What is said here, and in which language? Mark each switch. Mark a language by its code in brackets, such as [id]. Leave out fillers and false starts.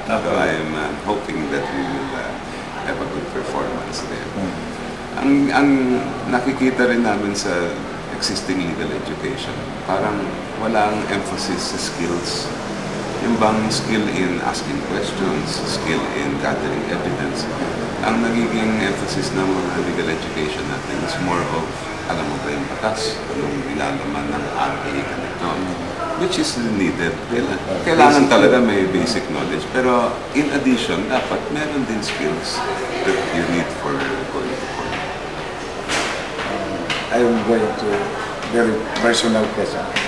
[en] So I'm hoping that we will have a good performance there. [tl] Ang nakikita rin namin sa existing legal education, parang walang emphasis sa skills. Yung bang [en] skill in asking questions, skill in gathering evidence. [tl] Ang nagiging emphasis ng mga legal education natin [en] is more of, [tl] alam mo ba yung batas? Anong nilalaman ng RA ganito? [en] which is needed. [tl] Kailangan talaga may [en] basic knowledge. Pero in addition, [tl] dapat meron din [en] skills that you need for going to court. I'm going to very personal question.